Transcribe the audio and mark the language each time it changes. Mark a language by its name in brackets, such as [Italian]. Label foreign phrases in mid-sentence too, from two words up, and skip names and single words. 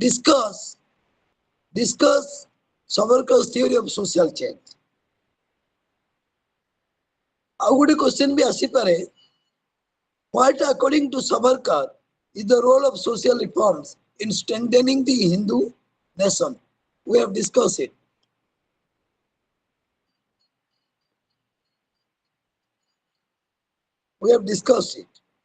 [English] discuss Savarkar's theory of social change. [Odia] ଆଉ ଗୋଟେ question ବି ଆସିପାରେ, [English] what according to Savarkar is the role of social reforms in strengthening the Hindu nation? We have discussed it. We have discussed it.